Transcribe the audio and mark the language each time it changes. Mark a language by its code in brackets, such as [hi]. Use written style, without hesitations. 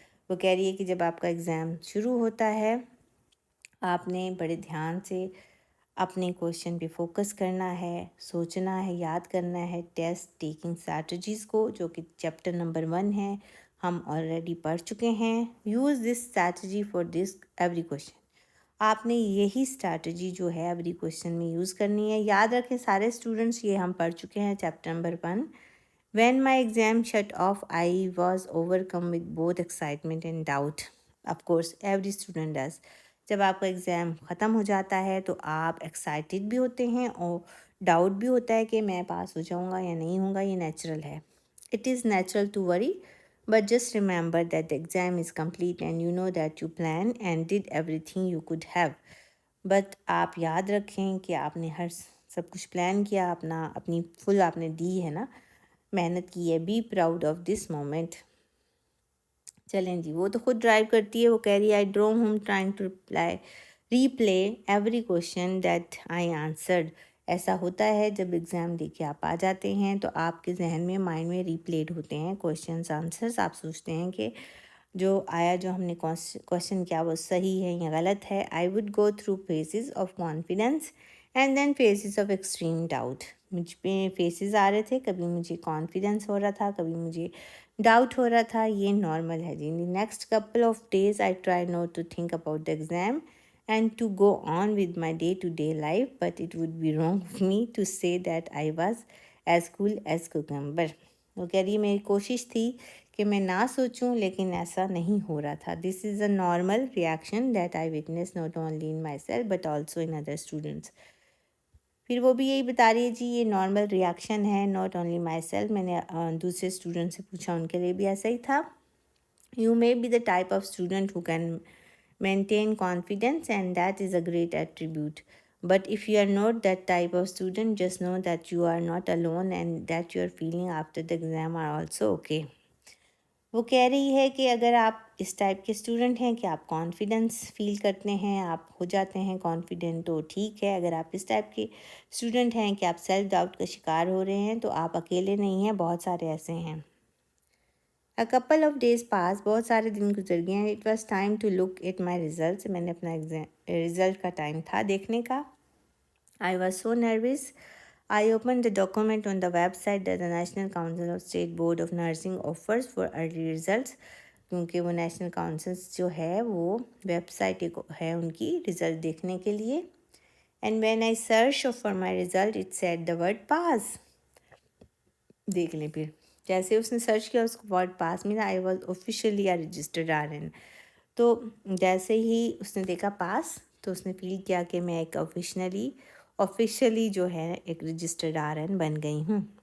[hi] वो कह रही है कि जब आपका एग्ज़ाम शुरू होता है आपने बड़े ध्यान से अपने क्वेश्चन पे फोकस करना है, सोचना है, याद करना है टेस्ट टेकिंग स्ट्रैटेजीज़ को, जो कि चैप्टर नंबर 1 है, हम ऑलरेडी पढ़ चुके हैं. [en] Use this strategy for this every question. [hi] आपने यही स्ट्रैटेजी जो है एवरी क्वेश्चन में यूज़ करनी है. याद रखें सारे स्टूडेंट्स, ये हम पढ़ चुके हैं chapter number 1. [en] When my exam shut off, I was overcome with both excitement and doubt. Of course, every student does. [hi] जब आपका एग्ज़ाम ख़त्म हो जाता है तो आप एक्साइटेड भी होते हैं और डाउट भी होता है कि मैं पास हो जाऊँगा या नहीं होऊंगा. ये नेचुरल है. [en] It is natural to worry, but just remember that the exam is complete and you know that you planned and did everything you could have. [hi] But आप याद रखें कि आपने हर सब कुछ प्लान किया, अपनी फुल आपने दी है ना, मेहनत की है. [en] Be proud of this moment. [hi] चलें जी, वो तो खुद ड्राइव करती है. वो कह रही है [en] I drove home trying to replay every question that I answered. [hi] ऐसा होता है जब एग्ज़ाम दे के आप आ जाते हैं तो आपके जहन में माइंड में रीप्लेड होते हैं क्वेश्चंस आंसर्स. आप सोचते हैं कि जो आया, जो हमने क्वेश्चन किया वो सही है या गलत है. [en] I would go through phases of confidence and then phases of extreme doubt. [hi] मुझ पे फेसेस आ रहे थे, कभी मुझे कॉन्फिडेंस हो रहा था, कभी मुझे डाउट हो रहा था. ये नॉर्मल है जी. [en] Next couple of days I try not to think about the exam and to go on with my day-to-day life, but it would be wrong of me to say that I was as cool as cucumber. [hi] वो कह रही है मेरी कोशिश थी कि मैं ना सोचूं, लेकिन ऐसा नहीं हो रहा था. [en] This is a normal reaction that I witness not only in myself but also in other students. [hi] फिर वो भी यही बता रही है जी ये नॉर्मल रिएक्शन है, [en] Not only myself. [hi] मैंने दूसरे स्टूडेंट से पूछा, उनके लिए भी ऐसा ही था. [en] You may be the type of student who can maintain confidence, and that is a great attribute. But if you are not that type of student, just know that you are not alone and that your feeling after the exam are also okay. [hi] वो कह रही है कि अगर आप इस type के student हैं कि आप कॉन्फिडेंस फील करते हैं, आप हो जाते हैं कॉन्फिडेंट, तो ठीक है. अगर आप इस टाइप के स्टूडेंट हैं कि आप सेल्फ डाउट का शिकार हो रहे हैं, तो आप अकेले नहीं हैं, बहुत सारे ऐसे हैं. [en] A couple of days passed, [hi] बहुत सारे दिन गुजर गए हैं. [en] It was time to look at my results. [hi] मैंने अपना एग्जाम रिज़ल्ट का टाइम था देखने का. [en] I was so nervous. I opened the document on the website that the National Council of State Board of Nursing offers for early results. [hi] क्योंकि वो national councils जो है वो वेबसाइट एक है उनकी रिज़ल्ट देखने के लिए. [en] And when I searched for my result, it said the word pass. [hi] देख लें फिर जैसे उसने सर्च किया उसको वर्ड पास मिला. [en] I was officially a registered RN. [hi] तो जैसे ही उसने देखा पास, तो उसने फील किया कि मैं एक ऑफिशियली जो है एक रजिस्टर्ड RN बन गई हूँ.